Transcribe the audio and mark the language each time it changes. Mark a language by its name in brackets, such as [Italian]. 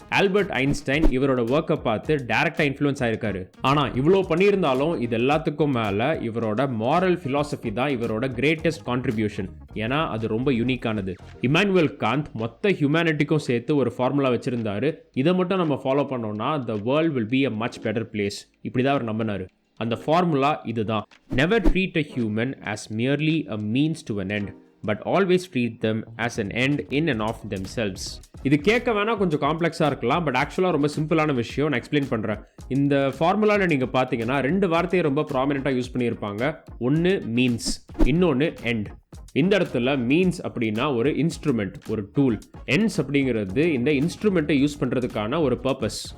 [Tamil] Albert Einstein இவரோட ஒர்க்கை பார்த்து டைரக்டா இன்ஃப்ளூயன்ஸ் ஆயிருக்காரு. ஆனா இவ்வளவு பண்ணியிருந்தாலும் இது எல்லாத்துக்கும் மேல இவரோட மாரல் பிலாசபி தான் இவரோட கிரேட்டஸ்ட் கான்ட்ரிபியூஷன். ஏன்னா அது ரொம்ப யூனிக்கானது. இம்மானுவேல் காந்த் மொத்த ஹியூமனிட்டிக்கும் சேர்த்து ஒரு ஃபார்முலா வச்சிருந்தாரு. இதை மட்டும் நம்ம ஃபாலோ பண்ணோம்னா [English] the world will be a much better place. [Tamil] இப்படிதான் அவர் நம்பினாரு. அந்த ஃபார்முலா இதுதான். [English] Never treat a human as merely a means to an end, but always treat them as an end in and of themselves. [Tamil] இது கேட்க வேணா கொஞ்சம் காம்ப்ளெக்ஸாக இருக்கலாம், but ஆக்சுவலாக ரொம்ப சிம்பிளான விஷயம். நான் எக்ஸ்பிளைன் பண்ணுறேன். இந்த ஃபார்முலாவில் நீங்கள் பார்த்தீங்கன்னா 2 வார்த்தையை ரொம்ப ப்ராமினெண்ட்டாக யூஸ் பண்ணியிருப்பாங்க. ஒன்று மீன்ஸ், இன்னொன்று எண்ட். இந்த இடத்துல மீன்ஸ் அப்படின்னா ஒரு இன்ஸ்ட்ருமெண்ட், ஒரு டூல். எண்ட்ஸ் அப்படிங்கிறது இந்த இன்ஸ்ட்ருமெண்ட்டை யூஸ் பண்ணுறதுக்கான ஒரு பர்பஸ்.